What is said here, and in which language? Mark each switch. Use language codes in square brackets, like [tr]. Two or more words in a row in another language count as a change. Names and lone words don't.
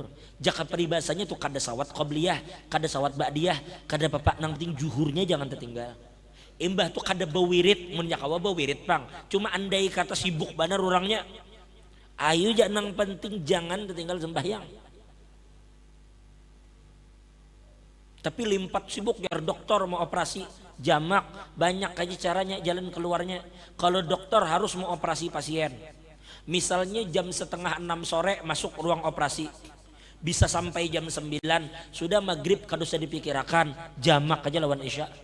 [bjn] Jaka peribahasanya tuh kada sawat qobliyah, kada sawat ba'diyah, kada papak nang penting juhurnya jangan tertinggal. Imbah tuh kada bawirit, mun jakawa bawirit pang. Cuma andai kata sibuk benar orangnya, ayu je nang penting jangan tertinggal sembahyang. Tapi limpat sibuk, biar dokter mau operasi jamak, banyak aja caranya jalan keluarnya. [id] Kalau dokter harus mau operasi pasien, misalnya jam setengah 6 sore masuk ruang operasi, bisa sampai jam 9, sudah maghrib kada usah dipikirkan, jamak aja lawan isya.